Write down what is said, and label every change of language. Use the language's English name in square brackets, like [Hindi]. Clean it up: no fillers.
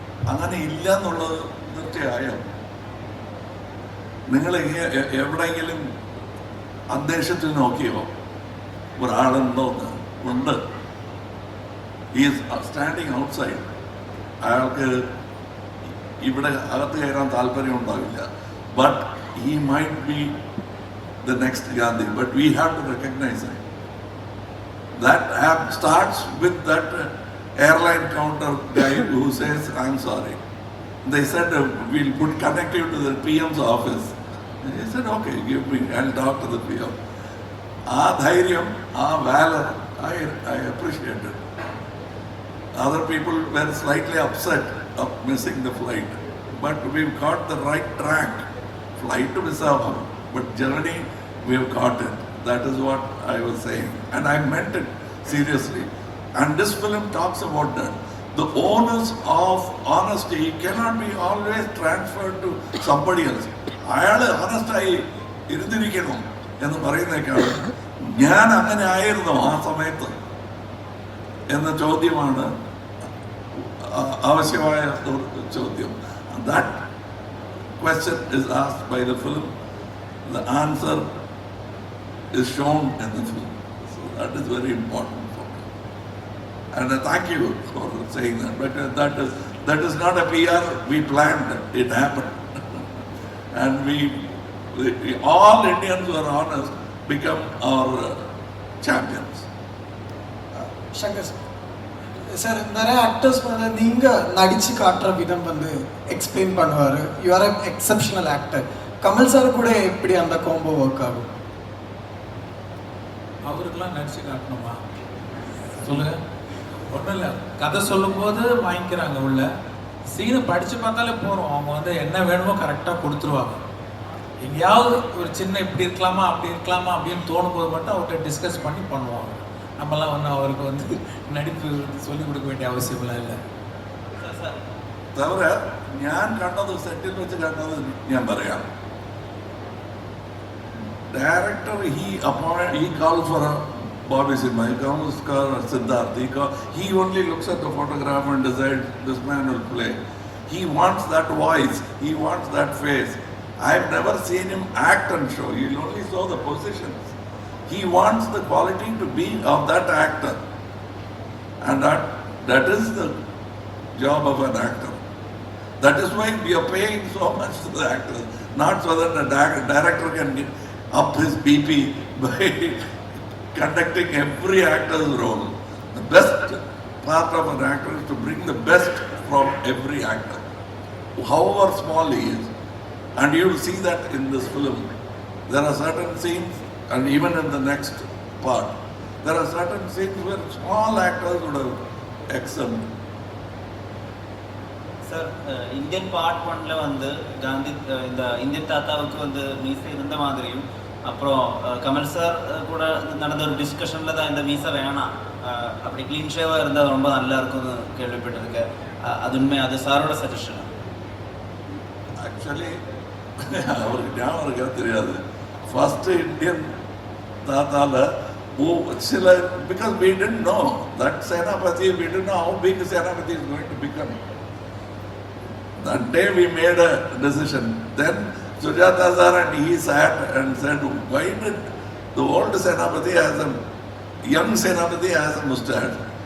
[Malayalam] അങ്ങനെ ഇല്ല എന്നുള്ളത് തീർച്ചയായും. നിങ്ങൾ എവിടെയെങ്കിലും അന്തരീക്ഷത്തിൽ നോക്കിയോ ഒരാളുണ്ടോന്ന്? ഉണ്ട്. [English] Is standing outside. [Malayalam] അയാൾക്ക് ഇവിടെ അകത്ത് കയറാൻ താല്പര്യം ഉണ്ടാവില്ല. [English] But he might be the next Gandhi, but we have to recognize him. That starts with that airline counter guy who says, "I'm sorry." They said, "We'll connect you to the PM's office." And he said, "Okay, give me, I'll talk to the PM." [Malayalam] Aa dhairyam, aa valor, [English] I appreciate it. Other people were slightly upset of missing the flight, but we've got the right track. Flight to Visakhapatnam, but journey we have caught it. That is what I was saying, and I meant it seriously. And this film talks about that. The onus of honesty cannot be always transferred to somebody else. [Malayalam] അയാൾ ഹോണസ്റ്റായി ഇരുന്നിരിക്കണം എന്ന് പറയുന്നേക്കാണ് ഞാൻ അങ്ങനെ ആയിരുന്നു ആ സമയത്ത് എന്ന ചോദ്യമാണ് ആവശ്യമായ ചോദ്യം. [English] That question is asked by the film. The answer is shown in the film. So that is very important for me. And thank you for saying that. But that is not a PR. We planned it. It happened. And we all Indians who are honest become our champions. [Tamil] Shankar sir, நிறைய actors வந்து நீங்கள் நடித்து காட்டுற விதம் வந்து explain பண்ணுவார். [English] You are a exceptional actor. [Tamil] Kamal sir கூட எப்படி அந்த காம்போ ஒர்க் ஆகும்? அவருக்கெல்லாம் நடிச்சு காட்டணுமா சொல்லுங்க? ஒன்றும் இல்லை, கதை சொல்லும்போது வாங்கிக்கிறாங்க உள்ள, சீனை படித்து பார்த்தாலே போகிறோம். அவங்க வந்து என்ன வேணுமோ கரெக்டாக கொடுத்துருவாங்க. எங்கேயாவது ஒரு சின்ன இப்படி இருக்கலாமா அப்படி இருக்கலாமா அப்படின்னு தோணும்போது மட்டும் அவர்கிட்ட டிஸ்கஸ் பண்ணி பண்ணுவாங்க. நம்மலாம் வந்து அவருக்கு வந்து நடிப்பு சொல்லிக் கொடுக்க வேண்டிய அவசியம்லாம் இல்லை. [Malayalam] തവര ഞാൻ കണ്ടത് സെറ്റിൽ വെച്ച് കണ്ടത് ഞാൻ പറയാം. [English] Director he calls for a Bobby Simha, he calls for Siddharth, he only looks at the photograph and decides this man will play. He wants that voice, he wants that face. I've never seen him act and show, he only saw the positions. He wants the quality to be of that actor, and that is the job of an actor. That is why we are paying so much to the actors, not so that the director can up his BP by conducting every actor's role. The best part of an actor is to bring the best from every actor, however small he is. And you will see that in this film. There are certain scenes, and even in the next part, there are certain scenes where small actors would have excelled. [Tamil] Sir, Indian part 1ல வந்து காந்தி இந்த Indian தாத்தாவுக்கு வந்து மீசை இருந்த மாதிரியும், அப்புறம் Kamal sir கூட நடந்த ஒரு டிஸ்கஷனில் தான் இந்த மீசை வேணாம், அப்படி க்ளீன் ஷேவாக இருந்தால் ரொம்ப நல்லா இருக்கும்னு கேள்விப்பட்டிருக்கேன். அது உண்மை? அது சாரோட சஜஷன்? ஆக்சுவலி அவருக்கு ஞாபகம் இருக்கா தெரியாது. ஃபர்ஸ்ட் இந்தியன் தாத்தால சில, [English] because we didn't know that Senapati, we didn't know how big Senapati is going to become. That day we made a decision. Then Sujata sir and he sat and said, why did the old Senapati has a young Senapati has a mustache?